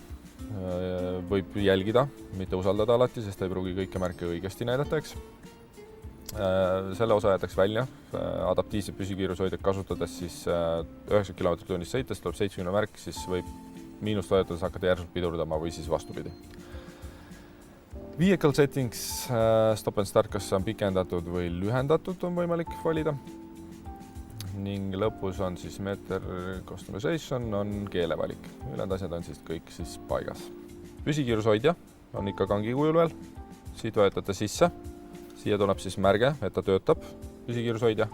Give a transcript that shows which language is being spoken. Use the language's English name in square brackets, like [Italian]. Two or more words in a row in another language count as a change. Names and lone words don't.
[Estonian] Võib jälgida, mitte usaldada alati, sest ei pruugi kõike märke õigesti näidata, eks. Selle osa jätaks välja. Adaptiivset püsikiirushoidjat kasutades siis 90 km/h sõites tuleb 70 märk, siis võib miinust vajutades hakata järsult pidurdama või siis vastupidi. [English] Vehicle settings, stop and start, [Estonian] kas on pikendatud või lühendatud, on võimalik valida. Ning lõpus on siis [English] meter customization, [Estonian] on keelevalik. Ülejäänud asjad on siis kõik siis paigas. Püsikiirushoidja on ikka kangi kujul veel. Siit vajutate sisse. Siia tuleb siis märge, et ta töötab, püsikiirushoidja.